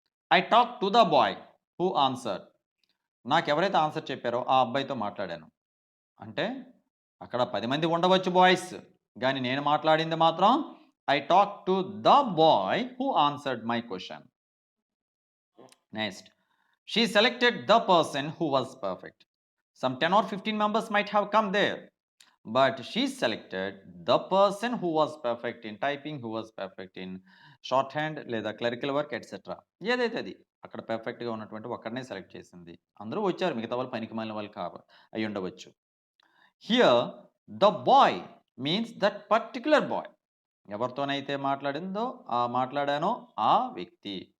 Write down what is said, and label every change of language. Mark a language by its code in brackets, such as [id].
[en] I talk to the boy who answered. [te] నాకెవరైతే answer చెప్పారో ఆ అబ్బాయితో మాట్లాడాను. అంటే అక్కడ 10 మంది ఉండవచ్చు బాయ్స్. గానీ నేను మాట్లాడింది మాత్రం [en] I talk to the boy who answered my question. Next, she selected the person who was perfect. సమ్ 10 or 15 members might have come there. But she selected the person who was perfect in typing, who was perfect in shorthand లేదా clerical work etcetera. [te] ఏదైతే అది అక్కడ పర్ఫెక్ట్‌గా ఉన్నటువంటి ఒక్కడినే select చేసింది. అందరూ వచ్చారు. మిగతా వాళ్ళు పనికిమాలిన వాళ్ళు అయ్యుండవచ్చు. [en] Here the boy means that particular boy. [te] ఎవరితోనైతే మాట్లాడానో ఆ వ్యక్తి.